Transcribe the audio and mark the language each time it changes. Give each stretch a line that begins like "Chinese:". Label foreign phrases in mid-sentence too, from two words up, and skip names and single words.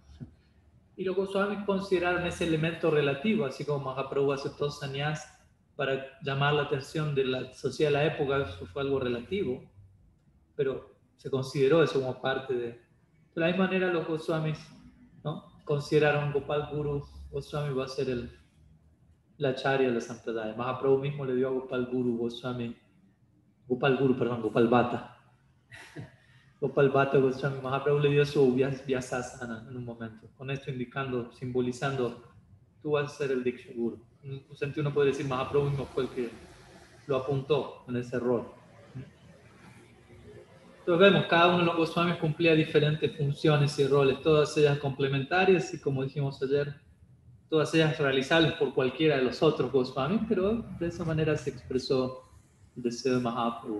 Spanish: Y los Goswamis consideraron ese elemento relativo, así como Mahaprabhu aceptó sannyas para llamar la atención de la sociedad de la época, eso fue algo relativo, pero se consideró eso como parte de... De la misma manera los Goswamis, ¿no?, consideraron Gopal Guru Goswami va a ser la acharya de la Sampradaya. Mahaprabhu mismo le dio a Gopal Guru Goswami, Gopal Bhatta. Gopal Bhatta Goswami Mahaprabhu le dio su Vyasasana en un momento, con esto indicando, simbolizando, tú vas a ser el
Sanskrit: Diksha Guru.
Spanish: En un sentido uno puede decir Mahaprabhu mismo fue el que lo apuntó en ese rol. Entonces vemos, cada uno de los Goswamis cumplía diferentes funciones y roles, todas ellas complementarias y, como dijimos ayer, todas ellas realizables por cualquiera de los otros Goswamis, pero de esa manera se expresó el deseo de Mahaprabhu.